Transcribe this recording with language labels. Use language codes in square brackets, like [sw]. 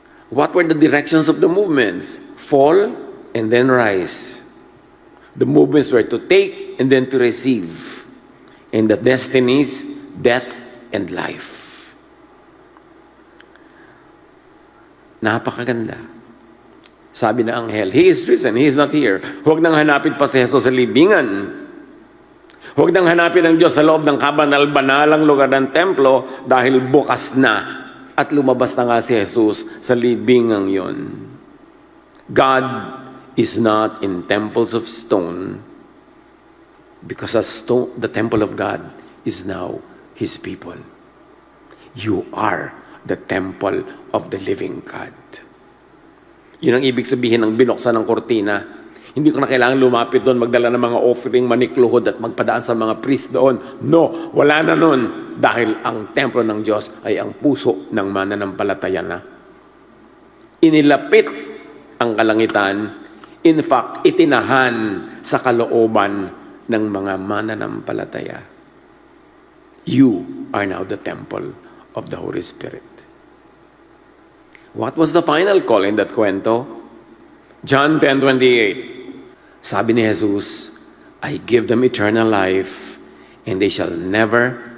[en] What were the directions of the movements? Fall and then rise. The movements were to take and then to receive. And the destinies, death and life. [tl] Napakaganda. Sabi na anghel, [en] He is risen, He is not here. [tl] Huwag nang hanapin pa si Jesus sa libingan. Huwag nang hanapin ang Diyos sa loob ng kabanal-banalang lugar ng templo dahil bukas na at lumabas na nga si Jesus sa libingang yon. [en] God is not in temples of stone because the temple of God is now His people. You are the temple of the living God. [tl] Yun ang ibig sabihin ng binuksan ng kortina. Hindi ko na kailangan lumapit doon, magdala ng mga offering, manikluhod at magpadaan sa mga priest doon. No, wala na nun. Dahil ang templo ng Diyos ay ang puso ng mananampalataya na. Inilapit ang kalangitan. [en] In fact, [tl] itinahan sa kalooban ng mga mananampalataya. [en] You are now the temple of the Holy Spirit. What was the final call in that [tl] kwento? [en] John 10:28. [tl] Sabi ni [en] Jesus, I give them eternal life, and they shall never